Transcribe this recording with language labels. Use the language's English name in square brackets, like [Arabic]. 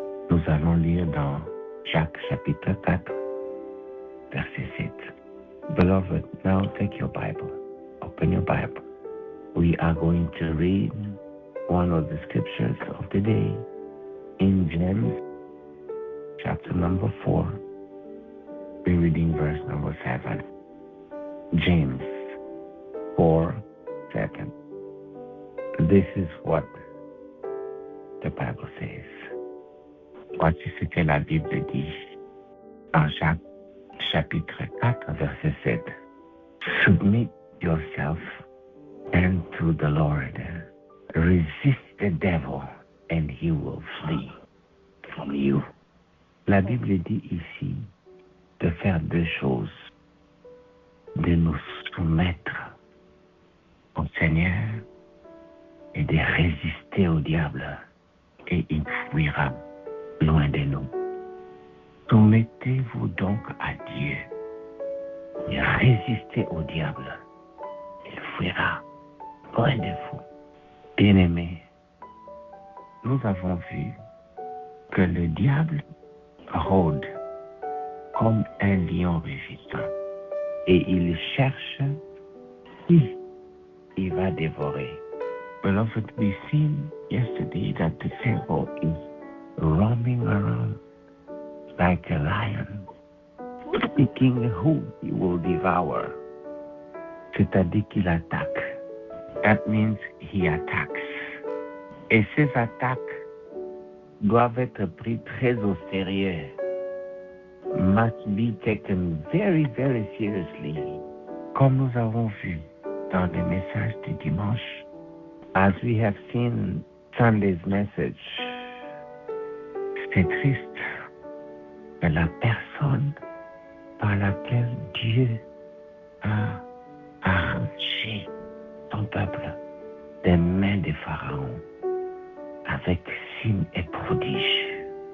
[French] Nous allons lire dans Jacques chapitre 4, verset 7. [English] Beloved, now take your Bible. Open your Bible. We are going to read one of the scriptures of the day in James chapter number 4. We're reading verse number 7. James 4:7. This is what the Bible says. [French] Voici ce que la Bible dit en Jacques chapitre 4 verset 7. [English] Submit yourself unto the Lord. Resist the devil and he will flee from you. [French] La Bible dit ici de faire deux choses. De nous soumettre au Seigneur et de résister au diable et il fuira loin de nous. Soumettez-vous donc à Dieu et résistez au diable. Il fuira loin de vous. Bien-aimés, nous avons vu que le diable rôde comme un lion rugissant et il cherche qui il va dévorer. [English] Beloved, we seen yesterday that the Pharaoh is roaming around like a lion, seeking who he will devour. [French] C'est-à-dire qu'il attaque. [English] That means he attacks. [French] Et ces attaques doivent être prises très au sérieux. [English] Must be taken very, very seriously. [French] Comme nous avons vu dans le message du dimanche, [English] as we have seen Sunday's message, [French] c'est triste que la personne par laquelle Dieu a arraché son peuple des mains de Pharaon avec signes et prodiges.